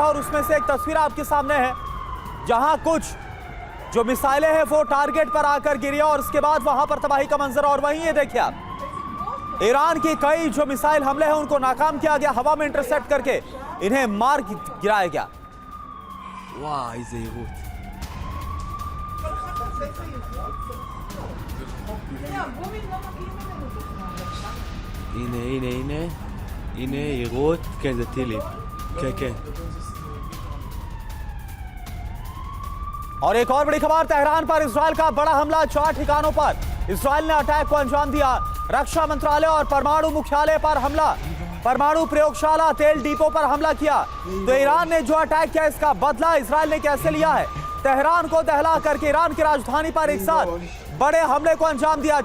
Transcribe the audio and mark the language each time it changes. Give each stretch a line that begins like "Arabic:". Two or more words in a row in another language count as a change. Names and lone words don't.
Hindi: और उसमें से एक तस्वीर आपके सामने है, जहां कुछ जो मिसाइलें हैं वो टारगेट पर आकर गिरी और उसके बाद वहां पर तबाही का मंजर। और वहीं ये देखिए आप, ईरान की कई जो मिसाइल हमले हैं उनको नाकाम किया गया, हवा में इंटरसेप्ट करके इन्हें मार गिराया गया। वाह, इसे
Hebrew: הנה ירות, כן זה טילים, כן.
Hindi: और एक और बड़ी खबर, तेहरान पर इजरायल का बड़ा हमला, 4 ठिकानों पर इजरायल ने अटैक को अंजाम दिया। रक्षा मंत्रालय और परमाणु मुख्यालय पर हमला, परमाणु प्रयोगशाला, तेल डिपो पर हमला किया। तो ईरान ने जो अटैक किया इसका बदला इजरायल ने कैसे लिया है? तेहरान को दहला करके ईरान की राजधानी पर एक साथ बड़े हमले को अंजाम दिया।